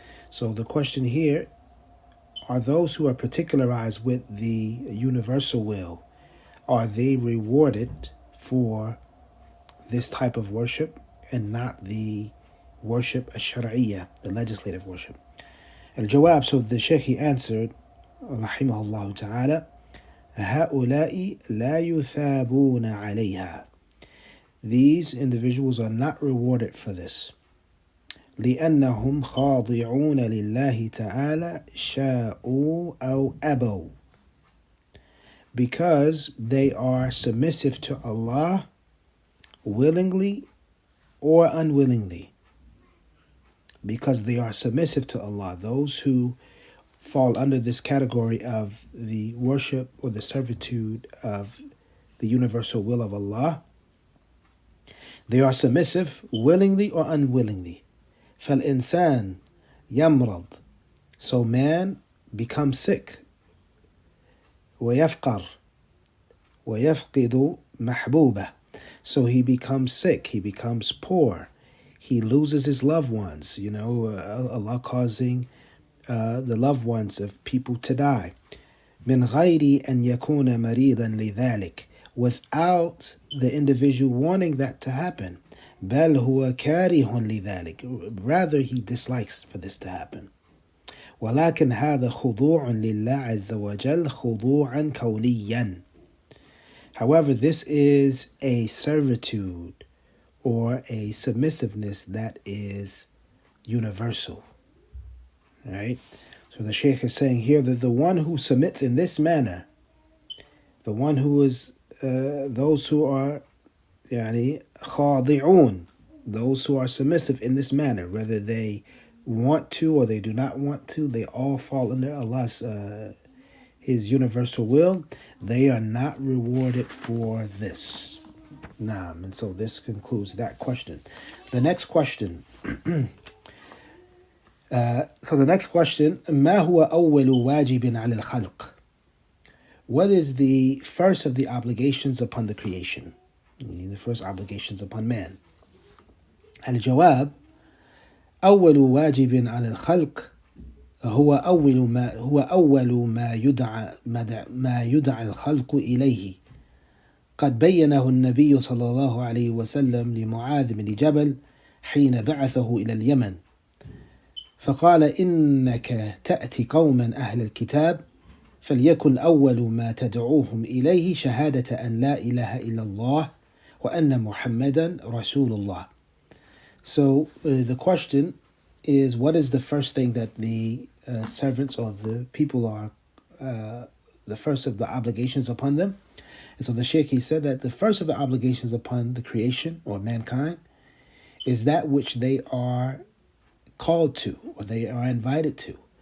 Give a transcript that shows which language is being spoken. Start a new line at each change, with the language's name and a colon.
English: So the question here, are those who are particularized with the universal will, are they rewarded for this type of worship and not the worship al-shar'iyyah, the legislative worship? Al-Jawab, so the Shaykh answered, rahimahullah ta'ala,
Arabic: هؤلاء لا يثابون عليها.
English: These individuals are not rewarded for this.
Arabic: لأنهم خاضعون لله تعالى شاءوا أو أبوا.
English: Because they are submissive to Allah willingly or unwillingly. Because they are submissive to Allah. Those who fall under this category of the worship or the servitude of the universal will of Allah, they are submissive willingly or unwillingly.
Arabic: فَالْإِنسَانِ يَمْرَض.
English: So man becomes sick.
Arabic: وَيَفْقَرْ وَيَفْقِدُ مَحْبُوبَهُ.
English: So he becomes sick, he becomes poor, he loses his loved ones, Allah causing the loved ones of people to die.
Arabic: من غير أن يكون مريضا لذلك.
English: Without the individual wanting that to happen.
Arabic: بل هو كاره لذلك.
English: Rather he dislikes for this to happen.
Arabic: ولكن هذا خضوع لله عز وجل خضوعا كونيا.
English: However, this is a servitude or a submissiveness that is universal. Right? So the Shaykh is saying here that the one who submits in this manner, the one who is, those who are خاضعون, those who are submissive in this manner, whether they want to or they do not want to, they all fall under Allah's His universal will. They are not rewarded for this. Naam. And so this concludes that question. The next question. So the next question,
Arabic: ما هو أول واجب على الخلق?
English: What is the first of the obligations upon the creation? The first obligations upon man.
Arabic: الجواب أول واجب على الخلق هو أول ما يدعى الخلق إليه. قد بينه النبي صلى الله عليه وسلم لمعاذ بن جبل حين بعثه إلى اليمن. فقال إنك تأتي قوما أهل الكتاب فليكن أول ما تدعوهم إليه شهادة أن لا إله إلا الله وأن محمدا رسول الله.
English: So the question is, what is the first thing that the servants or the people are, the first of the obligations upon them? And so the Shaykh, he said that the first of the obligations upon the creation or mankind is that which they are called to or they are invited to.